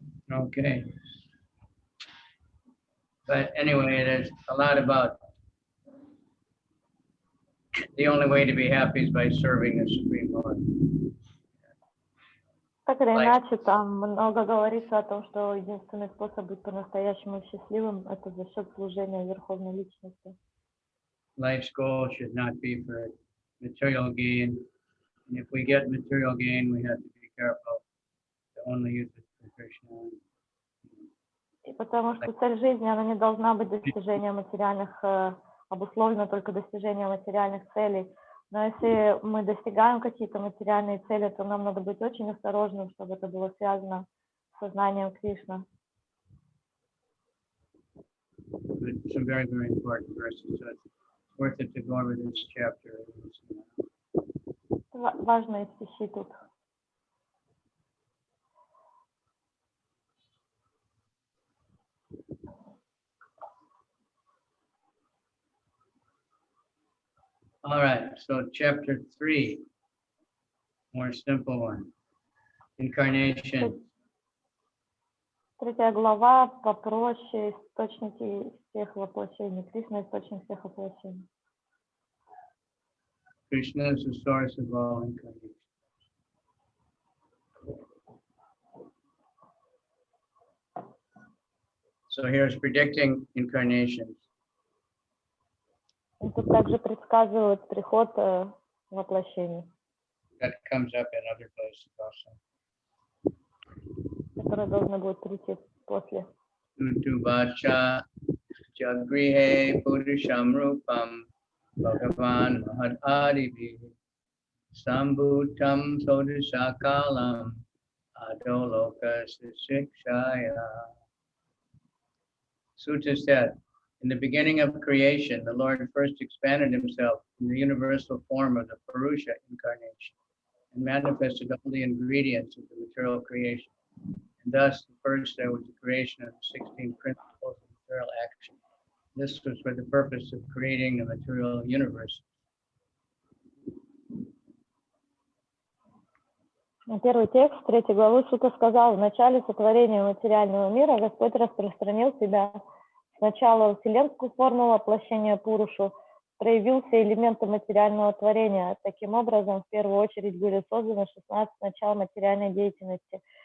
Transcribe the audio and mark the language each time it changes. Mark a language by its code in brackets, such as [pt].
[en] Okay. But anyway, there's a lot about the only way to be happy is by serving the Supreme Lord. [ru] Так или иначе, там много говорится о том, что единственный способ быть по-настоящему счастливым – это за счет служения Верховной Личности. [en] Life's goal should not be for material gain. And if we get material gain, we have to be careful to only use it for Krishna. [ru] И потому что цель жизни, она не должна быть достижением материальных, обусловлена только достижением материальных целей. Но если мы достигаем какие-то материальные цели, то нам надо быть очень осторожным, чтобы это было связано с сознанием Кришны. [en] Some very, very important verses. So it's worth it to go over this chapter. [ru] Важные стихи тут. [en] All right, so chapter 3, more simple one. Incarnations. [ru] Третья глава попроще, источники всех воплощений. Кришна – источник всех воплощений. [en] Krishna is the source of all incarnations. So here's predicting incarnations. [ru] И тут также предсказывают приход воплощений, [en] That comes up in other places also. [ru] которые должны будут прийти после. [sa] Utuvacha jagrihe purusham rupam bhagavan mahad adivi sambhutam sodashakalam adoloka shikshaya. [en] Sutta said, in the beginning of creation, the Lord first expanded himself in the universal form of the Purusha incarnation and manifested all the ingredients of the material creation. And thus, first there was the creation of the 16 principles of material action. This was for the purpose of creating the material universe. [ru] Первый текст 3 главы Сутта сказал: в начале сотворения материального мира Господь распространил себя сначала в вселенскую форму воплощения Пурушу, проявился элементы материального творения. Таким образом, в первую очередь были созданы 16 начал материальной деятельности.